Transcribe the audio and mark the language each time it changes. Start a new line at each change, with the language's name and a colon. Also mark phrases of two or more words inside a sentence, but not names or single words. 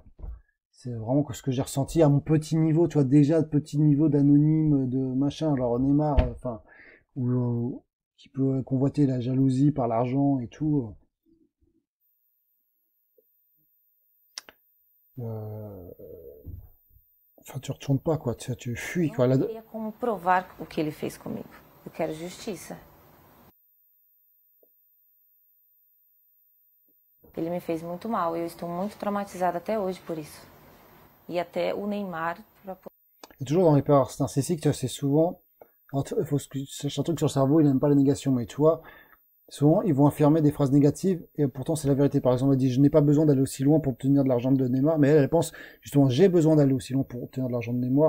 French: C'est vraiment ce que j'ai ressenti à mon petit niveau, tu vois, déjà petit niveau d'anonyme, de machin, alors Neymar, enfin, qui peut convoiter la jalousie par l'argent et tout. Enfin, tu retournes pas, quoi, tu fuis,
Portuguese: Não
French: quoi.
Portuguese: teria como provar o que ele fez comigo. Eu quero justiça. Ele me fez muito mal e eu estou muito traumatizada até hoje por isso. E até o Neymar,
French: Et toujours dans les peurs narcissiques, tu vois, c'est souvent, alors, il faut que tu saches un truc sur le cerveau, il n'aime pas la négation, mais tu vois, souvent, ils vont affirmer des phrases négatives, et pourtant, c'est la vérité. Par exemple, elle dit, je n'ai pas besoin d'aller aussi loin pour obtenir de l'argent de Neymar, mais elle pense, justement, j'ai besoin d'aller aussi loin pour obtenir de l'argent de Neymar.